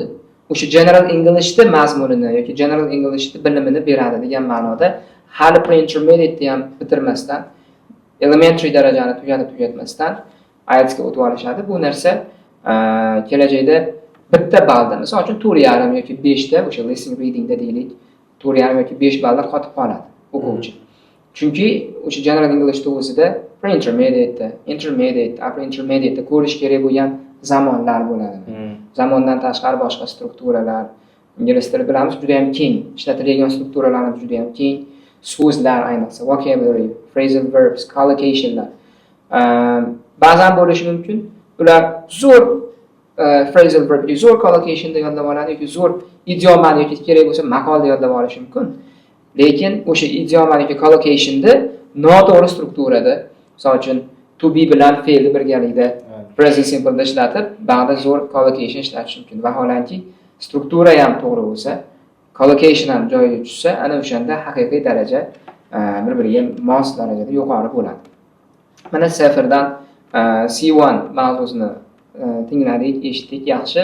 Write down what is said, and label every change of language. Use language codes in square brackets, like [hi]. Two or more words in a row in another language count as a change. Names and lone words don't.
[uz] O'sha [en] General Englishda [uz] mazmunini yoki [en] General Englishda [uz] bilimini beradi degan ma'noda hali pre-intermediate ham bitirmasdan, elementary darajani tugatmasdan IELTSga o'tib olishadi. Bu narsa kelajakda bitta ballda, misol uchun 4,5 yoki 5 da o'sha [en] listening readingda [uz] deylik, 4,5 yoki 5 ballda qotib qoladi o'quvchi. Chunki o'sha [en] General Englishda [uz] o'zida [en] pre-intermediate, intermediate, upper intermediate [uz] ko'rish kerak bo'lgan zamonlar bo'ladi. Zamondan tashqari boshqa strukturalar, ingliz tili bilamiz juda ham keng, ishlatiladigan strukturalarimiz juda ham keng, so'zlar ayniqsa, [en] vocabulary, phrasal verbs, [uz] collocationlar. Ba'zan bo'lishi mumkin, ular zo'r [en] phrasal verb, [uz] zo'r collocation deb yodlab oladi yoki zo'r idiomani yoki kerak bo'lsa maqolni yodlab olishi mumkin. Lekin o'sha idiomani yoki collocationda noto'g'ri strukturada, misol uchun [en] to be [uz] bilan fe'lni birgalikda [en] present simple [uz] ishlatib, ba'da zo'r collocation ishlatish mumkin. Vaholanki, struktura ham to'g'ri bo'lsa, collocation ham joyiga tushsa, ana o'shanda haqiqiy daraja bir-biriga mos darajada yuqori bo'ladi. Mana seferdan C1 mavzusini tingladik, eshitdik, yaxshi.